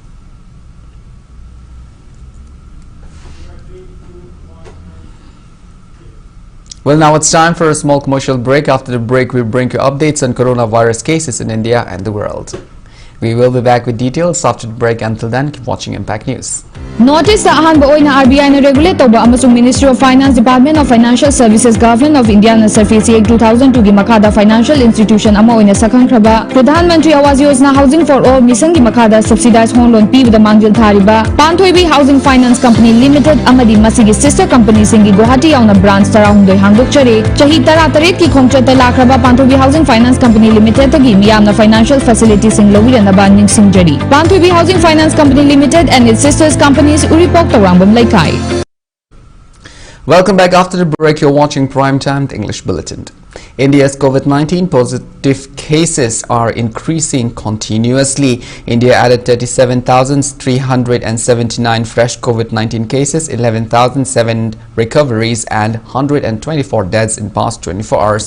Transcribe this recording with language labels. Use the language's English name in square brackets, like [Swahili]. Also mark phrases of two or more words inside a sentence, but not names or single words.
[English] Well, now it's time for a small commercial break. After the break, we'll bring you updates on coronavirus cases in India and the world. We will be back with details after the break. Until then, keep watching Impact News. Notice the [Manipuri] ahanba oina RBI na regulate toba amasung Ministry of Finance, Department of Financial Services, Government of India na Surface 2002 gi makada [English] financial institution [Manipuri] ama oina sakhang kraba Pradhan Mantri Awas Yojana Housing for All mission gi makada subsidized home loan pibda mangjil thariba Panthoibi Housing Finance Company Limited amadi masigi sister company singi Guwahati yauna branch tarahumdoi hangdokchare chahi tara taret ki khongchata lakraba Panthoibi Housing Finance Company Limited tagi miyamna [English] financial facilities [Manipuri] sing lawirana ba ningsingjari Panthoibi Housing Finance Company Limited [English] and its sisters companies [Manipuri] Uripok Tarambam Laikai. [English] Welcome back. After the break, you're watching Prime Time, the English Bulletin. India's COVID-19 positive cases are increasing continuously. India added 37,379 fresh COVID-19 cases, 11,007 recoveries and 124 deaths in past 24 hours.